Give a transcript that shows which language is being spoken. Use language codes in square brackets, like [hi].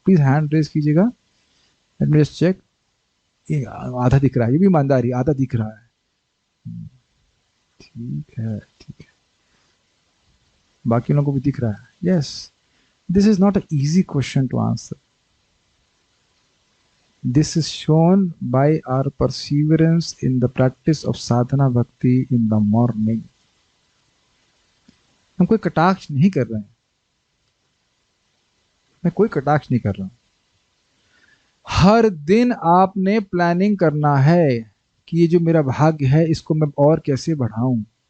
[en] please hand raise [hi] कीजिएगा, [en] Let me just check. [hi] ये आधा दिख रहा है, ये भी ईमानदारी, आधा दिख रहा है। ठीक है, ठीक है, बाकी लोगों को भी दिख रहा है। [en] Yes, this is not a easy question to answer. This is shown by our perseverance in the practice of sadhana bhakti in the morning. [hi] हम कोई कटाक्ष नहीं कर रहे हैं, मैं कोई कटाक्ष नहीं कर रहा हूं। हर दिन आपने प्लानिंग करना है कि ये जो मेरा भाग्य है इसको मैं और कैसे बढ़ाऊं।